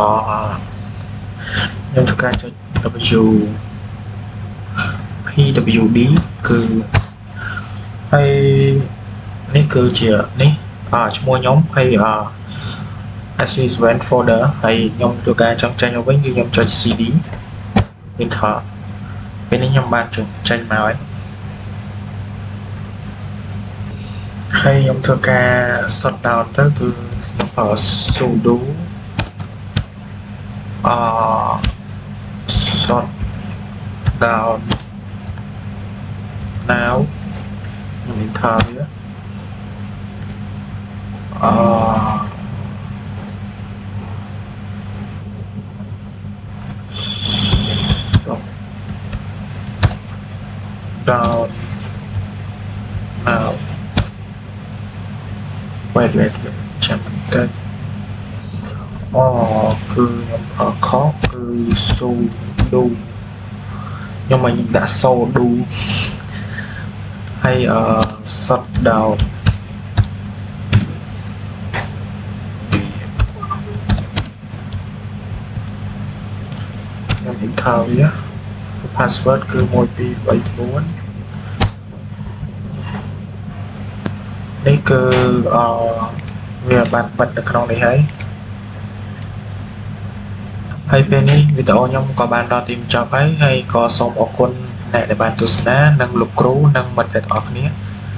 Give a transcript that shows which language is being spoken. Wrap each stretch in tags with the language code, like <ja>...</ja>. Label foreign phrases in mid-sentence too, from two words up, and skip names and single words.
<km>ខ្ញុំធ្វើការចុច pwd គឺហើយនេះគឺជានេះឈ្មោះខ្ញុំហើយsv7 folder ហើយខ្ញុំធ្វើការចង់ចេញមកវិញគឺខ្ញុំចុច</km> <en>cd enter</en> <km>ពេលនេះខ្ញុំបានចេញមក ហើយខ្ញុំធ្វើការ</km> <en>shut down</en> <km>ទៅគឺខ្ញុំប្រើ</km> <en>sudo shut down now</en> <km>ខ្ញុំ enter វា</km> <en>down now wait</en> <km>ចាំបន្តិចគឺខ្ញុំប្រើខុសគឺ sudo ខ្ញុំមកដាក់ sudo ហើយ</km> <en>shut down</en> <km>ខ្ញុំ enter វា password គឺ1234 នេះគឺវាបានបិទនៅក្នុងនេះហើយពេលនេះវីដេអូខ្ញុំក៏បានដល់ទីបញ្ចប់ហើយក៏សូមអរគុណអ្នកដែលបានទស្សនានិងលោកគ្រូនិងមិត្តភក្តិទាំងអស់គ្នា</km>